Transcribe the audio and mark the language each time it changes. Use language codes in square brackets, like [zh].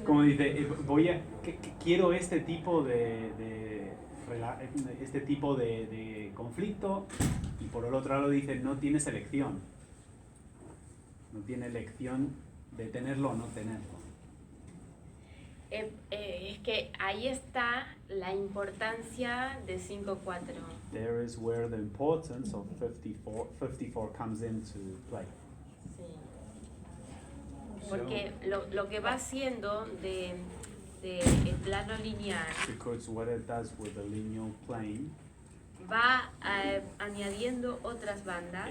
[es] Como dice, quiero este tipo de conflicto, y por el otro lado dice, no tienes elección. No tiene elección de tenerlo o no tenerlo. Es que ahí está la importancia de 5-4. [en] There is where the importance of 54 comes into play. [es] Sí. Porque lo que va haciendo de el plano lineal [en] Because what it does with the lineal plane [es] va añadiendo otras bandas,